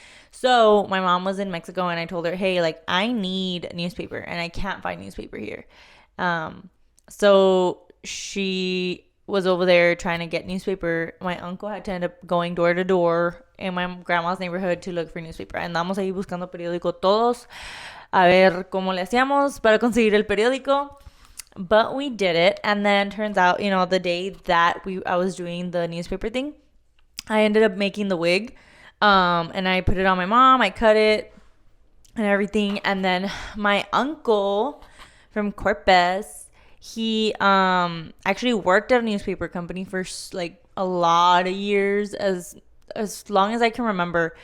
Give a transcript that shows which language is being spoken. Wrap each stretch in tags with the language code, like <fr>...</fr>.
<en>So my mom was in Mexico, and I told her, hey, like I need newspaper, and I can't find newspaper here. So she was over there trying to get newspaper. My uncle had to end up going door to door in my grandma's neighborhood to look for newspaper.</en> <es>Andamos ahí buscando periódico todos, a ver cómo le hacíamos para conseguir el periódico.</es> <en>But we did it. And then turns out, the day that I was doing the newspaper thing, I ended up making the wig. And I put it on my mom. I cut it and everything. And then my uncle from Corpus, he actually worked at a newspaper company for like a lot of years, as long as I can remember.</en>